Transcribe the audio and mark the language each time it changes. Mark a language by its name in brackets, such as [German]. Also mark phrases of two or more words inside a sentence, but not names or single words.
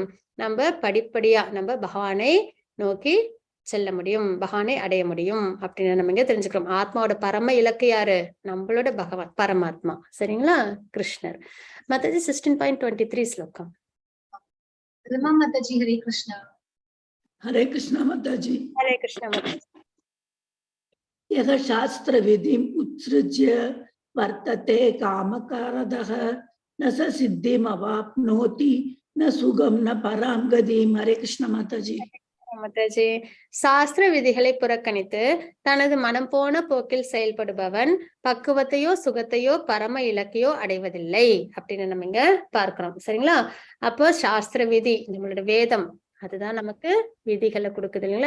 [Tamil] நம்ம படிப்படியா நம்ம பகவானை நோக்கி செல்ல முடியும், பகவானை அடைய முடியும் அப்படின்னு நம்ம இங்க தெரிஞ்சுக்கிறோம். ஆத்மாவோட பரம இலக்கு யாரு? நம்மளோட பகவான் பரமாத்மா. சரிங்களா? கிருஷ்ணர். மத்தது 16.23 ஸ்லோகம். Rima Mataji, Hare Krishna. हरे कृष्ण माताजी। ஹரே கிருஷ்ண மாதாஜி. [Sanskrit] यः शास्त्रविधिम् उत्सृज्य वर्तते कामकारदः न स सिद्धिमवाप्नोति न सुगम न परां गतिम्। हरे कृष्ण माताजी। [Tamil] மாதாஜி. சாஸ்திர விதிகளை புறக்கணித்து தனது மனம் போன போக்கில் செயல்படுபவன் பக்குவத்தையோ சுகத்தையோ பரம இலக்கையோ அடைவதில்லை அப்படின்னு நம்ம இங்க பார்க்கிறோம். சரிங்களா? அப்போ சாஸ்திர விதி, நம்மளோட வேதம் அதுதான் நமக்கு விதிகளை கொடுக்குது இல்லைங்களா?